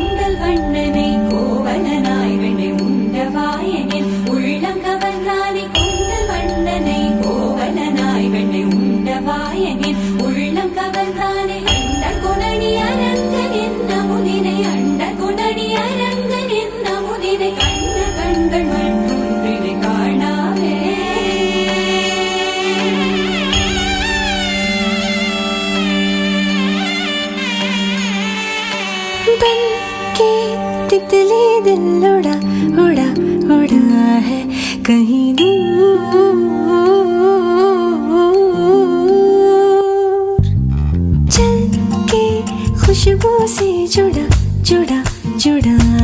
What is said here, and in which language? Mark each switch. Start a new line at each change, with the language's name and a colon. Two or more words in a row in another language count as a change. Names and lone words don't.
Tamil: கூந்தல் வண்ணனை கோவலனாய் வெண்ணை உண்டவாயனில் உள்ளம் கவர்ந்தானே கூந்தல் வண்ணனை கோவலனாய் வெண்ணை உண்டவாயனில் உள்ளம் கவர்ந்தானே அண்ட குணனி அரங்கன் என்ன முதினை அண்ட குணனி அரங்கன் என்ன முதினை கண்ட கண்கள் மற்றொன்றினை காணாவே
Hindi: बन के तितली दिल उड़ा उड़ा उड़ा है कहीं दूर, चल के खुशबू से जुड़ा जुड़ा जुड़ा